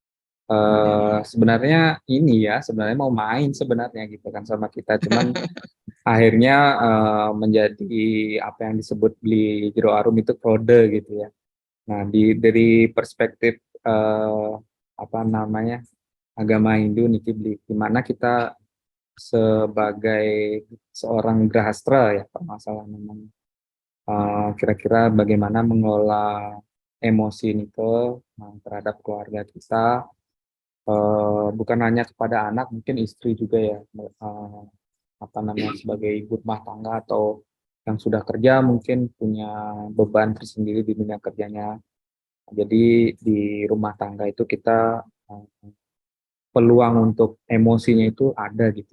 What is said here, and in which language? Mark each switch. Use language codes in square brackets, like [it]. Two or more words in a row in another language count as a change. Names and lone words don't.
[id] sebenarnya ini ya sebenarnya mau main sebenarnya gitu kan sama kita cuman akhirnya menjadi apa yang disebut beli Jero Arum itu kode gitu ya. Nah dari perspektif apa namanya agama Hindu niki beli di mana kita sebagai seorang grahastra ya permasalahan memang kira-kira bagaimana mengelola emosi nike terhadap keluarga kita bukan hanya kepada anak mungkin istri juga ya apa namanya sebagai ibu rumah tangga atau yang sudah kerja mungkin punya beban tersendiri di dunia kerjanya jadi di rumah tangga itu kita peluang untuk emosinya itu ada gitu.